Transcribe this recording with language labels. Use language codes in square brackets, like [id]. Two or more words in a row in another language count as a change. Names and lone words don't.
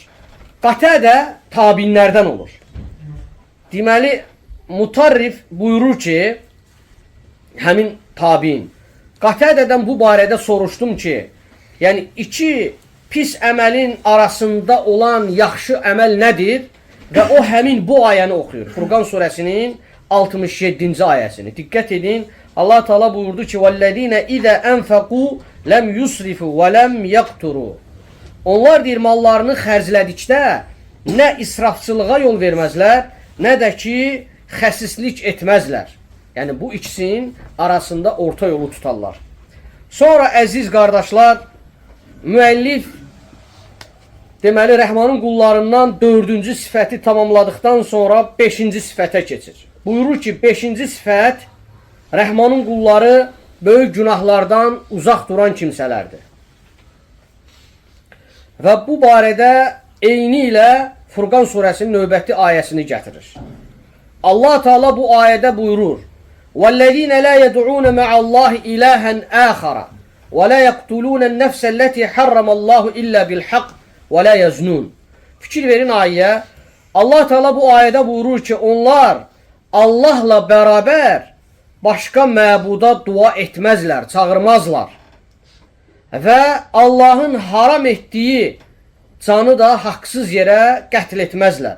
[az] Qatədə tabinlərdən olur. Deməli, Mutarrif buyurur ki, həmin tabin, Qatədədən bu barədə soruşdum ki, yəni iki pis əməlin arasında olan yaxşı əməl nədir? Və o həmin bu ayəni oxuyur. Furqan surəsinin 67-ci ayəsini. Diqqət edin, Allah Teala buyurdu ki, [ar] وَالَّذ۪ينَ اِذَا أَنْفَقُوا لَمْ يُسْرِفُوا وَلَمْ يَقْتُرُوا [az] Onlar deyir, mallarını xərclədikdə nə israfçılığa yol verməzlər, nə də ki, xəsislik etməzlər. Yəni, bu ikisinin arasında orta yolu tutarlar. Sonra, əziz qardaşlar, müəllif, deməli, Rəhmanın qullarından 4-cü sifəti tamamladıqdan sonra 5-ci sifətə keçir. Buyurur ki, 5-ci sifət, Rəhmanın qulları böyük günahlardan uzaq duran kimsələrdir. Və bu barədə eyni ilə Furqan surəsinin növbəti ayəsini gətirir. Allah Teala bu ayədə buyurur: [ar] وَالَّذ۪ينَ لَا يَدْعُونَ مَعَ اللّٰهِ إِلَٰهًا آخَرَ وَلَا يَقْتُلُونَ النَّفْسَ الَّتِي حَرَّمَ اللَّهُ إِلَّا بِالْحَقِّ وَلَا يَزْنُونَ. [az] Fikir verin ayəyə. Allah Teala bu ayədə buyurur ki, onlar Allahla bərabər başqa məbuda dua etməzlər, çağırmazlar. Və Allahın haram etdiyi canı da haqsız yerə qətl etməzlər.